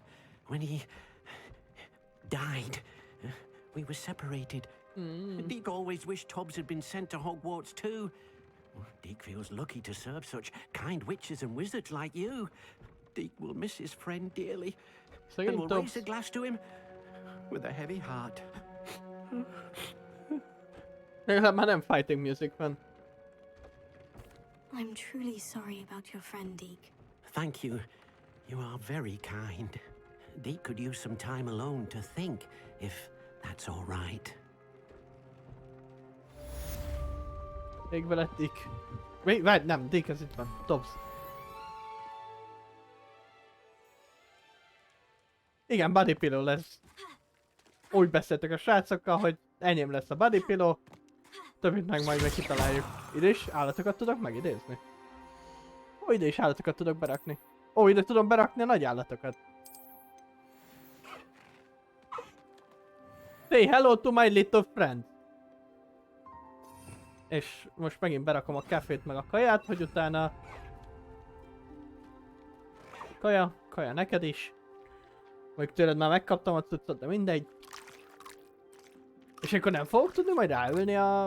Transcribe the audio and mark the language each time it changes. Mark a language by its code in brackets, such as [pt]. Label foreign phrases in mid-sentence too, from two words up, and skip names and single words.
[en] When he died, we were separated. Deke always wished Tobbs had been sent to Hogwarts too. Deke feels lucky to serve such kind witches and wizards like you. Deke will miss his friend dearly, and will raise a glass to him with a heavy heart. [hu] Legalább már nem [en] fighting music [hu] van. [en] I'm truly sorry about your friend, Deke. Thank you. You are very kind. Deke could use some time alone to think, if that's all right. [hu] Még veled Dick. Várj, nem, Dick, ez itt van. Tobbs. Igen, [en] body pillow lesz. [hu] Úgy beszéltek a srácokkal, hogy enyém lesz a [en] body pillow. [hu] Többit meg majd meg kitaláljuk. Ide is állatokat tudok megidézni. Ó, ide is állatokat tudok berakni. Ó, ide tudom berakni a nagy állatokat. [en] Say hello to my little friend. [hu] És most megint berakom a kefét meg a kaját, hogy utána... Kaja neked is. Mondjuk tőled már megkaptam a cuccot, de mindegy. És akkor nem fogok tudni majd ráülni a...